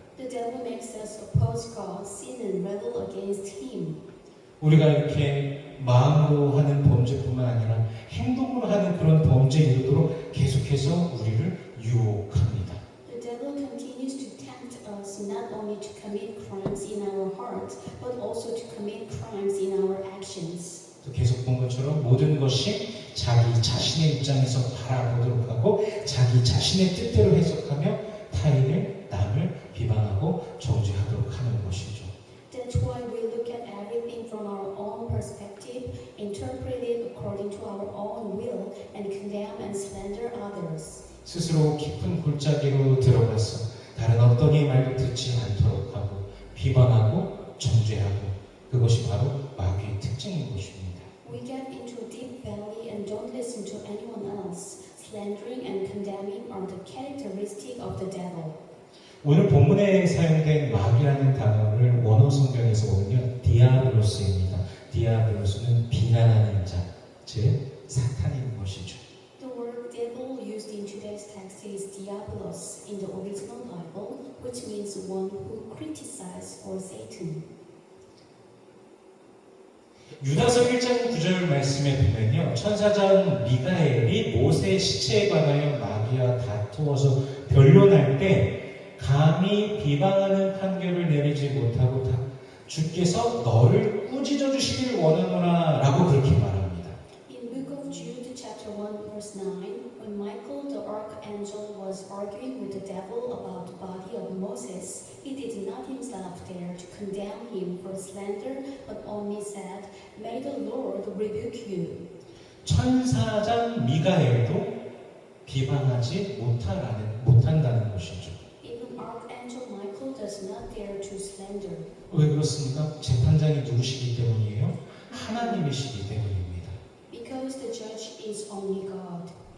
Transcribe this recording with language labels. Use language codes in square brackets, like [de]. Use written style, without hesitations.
[en] The devil makes us oppose God, sin, and rebel against Him. [ko] 우리가 이렇게 마음으로 하는 범죄뿐만 아니라 행동으로 하는 그런 범죄에 이르도록 계속해서 우리를 유혹합니다. [en] The devil continues to tempt us not only to commit crimes in our hearts, but also to commit crimes in our actions. [ko] 또 계속 본 것처럼 모든 것이 자기 자신의 입장에서 바라보도록 하고 자기 자신의 뜻대로 해석하며 타인을 남을 비방하고 정죄하도록 하는 것이죠. [en] That's why we look at everything from our own perspective, interpret it according to our own will, and condemn and slander others. [ko] 스스로 깊은 골짜기로 들어가서 다른 어떤 이의 말도 듣지 않도록 하고 비방하고 정죄하고 그것이 바로 마귀의 특징인 것입니다. [en] We get into a deep valley and don't listen to anyone else. Slandering and condemning are the characteristic of the devil. [ko] 오늘 본문에 사용된 마귀라는 단어를 원어 성경에서 보면 디아블로스입니다. 디아블로스는 비난하는 자, 즉 사탄인 것이죠. [en] The word devil used in today's text is diabolos in the original Bible, which means one who criticizes or Satan. [ko] 유다서 1장 9절 말씀에 보면요. 천사장 미가엘이 모세의 시체에 관하여 마귀와 다투어서 변론할 때 감히 비방하는 판결을 내리지 못하고 주께서 너를 꾸짖어 주시길 원하노라 라고 그렇게 말합니다. [en] In Book of Jude, chapter 1, verse 9, when Michael the archangel was arguing with the devil about the body of Moses, he did not himself dare to condemn him for slander, but only said, May the Lord rebuke you. [ko] 천사장 미가엘도 비방하지 못한다는 것이죠. [en] Even Archangel Michael does not dare to slander. [ko] 왜 그렇습니까? 재판장이 누구시기 때문이에요? 하나님이시기 때문입니다. [en] Because the judge is only God.